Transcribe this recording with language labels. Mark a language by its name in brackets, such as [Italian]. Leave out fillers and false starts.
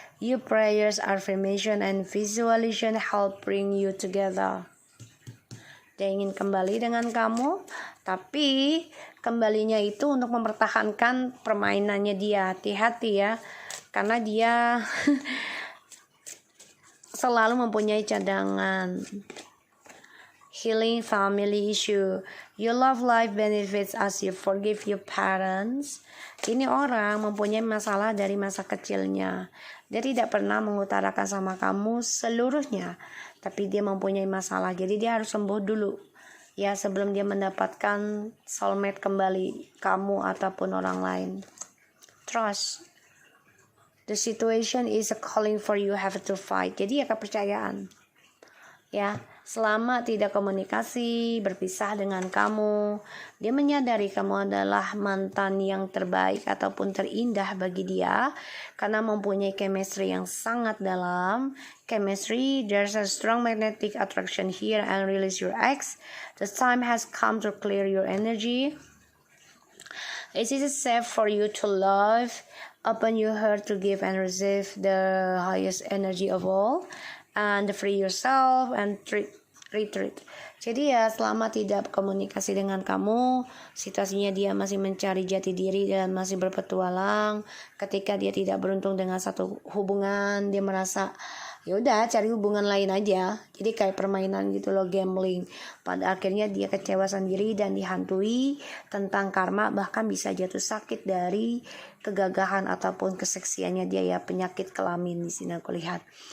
[English] Your prayers, affirmation, and visualization help bring you together. [Indonesian] Dia ingin kembali dengan kamu, tapi kembalinya itu untuk mempertahankan permainannya dia. Hati-hati ya, karena dia selalu mempunyai cadangan. [English] Healing family issue. Your love life benefits as you forgive your parents. [Indonesian] Ini orang mempunyai masalah dari masa kecilnya. Dia tidak pernah mengutarakan sama kamu seluruhnya, tapi dia mempunyai masalah. Jadi dia harus sembuh dulu ya, sebelum dia mendapatkan soulmate kembali, kamu ataupun orang lain. [English] Trust. The situation is a calling for you have to fight. [Indonesian] Jadi ya kepercayaan. Ya, selama tidak komunikasi, berpisah dengan kamu, dia menyadari kamu adalah mantan yang terbaik ataupun terindah bagi dia, karena mempunyai chemistry yang sangat dalam. [English] Chemistry, there's a strong magnetic attraction here and release your ex. The time has come to clear your energy. It is safe for you to love, open your heart to give and receive the highest energy of all, and free yourself and retreat. [Indonesian] Jadi ya, selama tidak komunikasi dengan kamu, situasinya dia masih mencari jati diri dan masih berpetualang. Ketika dia tidak beruntung dengan satu hubungan, dia merasa ya udah cari hubungan lain aja. Jadi kayak permainan gitu loh, gambling. Pada akhirnya dia kecewa sendiri dan dihantui tentang karma, bahkan bisa jatuh sakit dari kegagahan ataupun keseksiannya dia ya, penyakit kelamin di sini aku lihat.